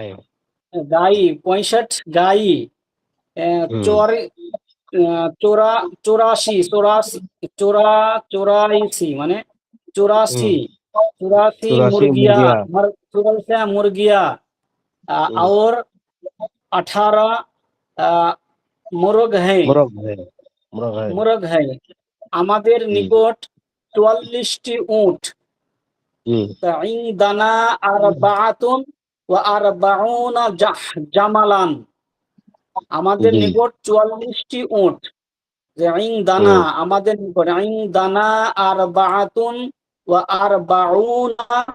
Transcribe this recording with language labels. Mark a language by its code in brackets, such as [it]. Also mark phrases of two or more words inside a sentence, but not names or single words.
[hi] गाई 65 गाई, चौरासी মানে 84 मुर्गिया, मुर्गिया। 84 मुर्गिया, और 18 मुर्ग है मुर्ग है। मुर्ग है। मुर्ग है। [bn] আমাদের নিকট 44টি উট। [ar] عندنا أربعة وأربعون جملا, আমাদের [hi] जी। [bn] নিকট 44টি উট। [ar] যে ইনদানা, [bn] আমাদের নিকট, [ar] عندنا أربعة وأربعون